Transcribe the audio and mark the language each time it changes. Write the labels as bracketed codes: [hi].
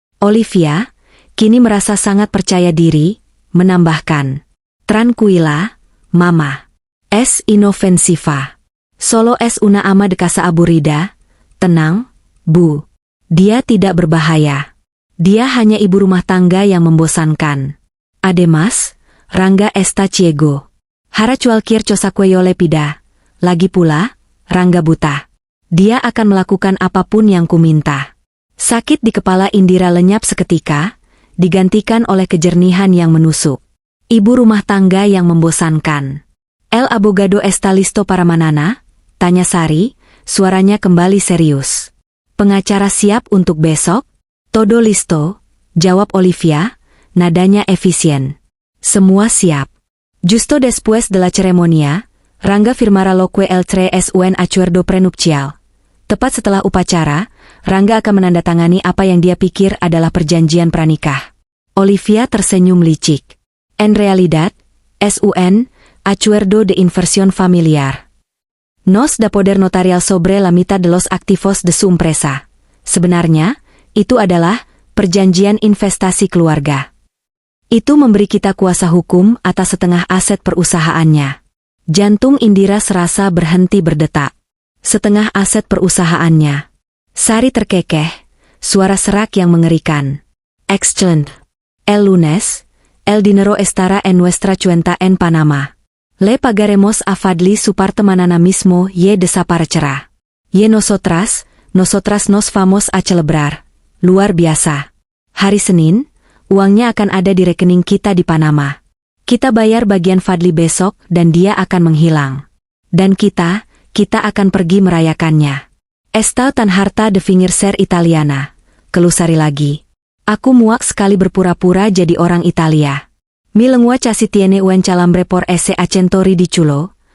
[id] Olivia, kini merasa sangat percaya diri, menambahkan, [es] Tranquila, Mama. Es inofensiva. Solo es una ama de casa aburrida. [id] Tenang, Bu. Dia tidak berbahaya. Dia hanya ibu rumah tangga yang membosankan. [es] Además, Rangga está ciego. Hará cualquier cosa que yo le pida. [id] Lagi pula, Rangga buta. Dia akan melakukan apapun yang kuminta. Sakit di kepala Indira lenyap seketika, digantikan oleh kejernihan yang menusuk. Ibu rumah tangga yang membosankan. [es] El abogado está listo para manana? [id] Tanya Sari, suaranya kembali serius. Pengacara siap untuk besok? [es] Todo listo, [id] jawab Olivia, nadanya efisien. Semua siap. [es] Justo después de la ceremonia, Rangga firmará lo que el 3 es un acuerdo prenupcial. [id] Tepat setelah upacara, Rangga akan menandatangani apa yang dia pikir adalah perjanjian pranikah. Olivia tersenyum licik. [es] En realidad, es un acuerdo de inversión familiar. Nos da poder notarial sobre la mitad de los activos de su empresa. [id] Sebenarnya, itu adalah perjanjian investasi keluarga. Itu memberi kita kuasa hukum atas setengah aset perusahaannya. Jantung Indira serasa berhenti berdetak. Setengah aset perusahaannya. Sari terkekeh, suara serak yang mengerikan. Excellent. [es] El lunes, el dinero estará en nuestra cuenta en Panama. Le pagaremos a Fadli su parte mañana mismo y desaparecerá. Y nosotras nos vamos a celebrar. [id] Luar biasa. Hari Senin, uangnya akan ada di rekening kita di Panama. Kita bayar bagian Fadli besok dan dia akan menghilang. Dan kita akan pergi merayakannya. [es] Está tan harta de fingir ser italiana. [id] Keluh Sari lagi. Aku muak sekali berpura-pura jadi orang Italia. [es] Mi lengua casi tiene un calambre por ese acento ridículo.